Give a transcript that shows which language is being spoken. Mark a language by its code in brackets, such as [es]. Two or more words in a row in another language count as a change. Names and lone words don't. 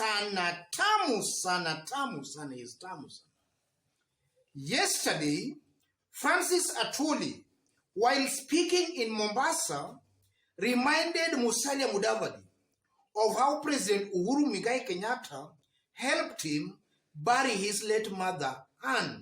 [sw] sana, tamu sana, tamu sana is tamu sana. [en] Yesterday, Francis Atwoli, while speaking in Mombasa, reminded Musalia Mudavadi of how President Uhuru Muigai Kenyatta helped him bury his late mother, Anne.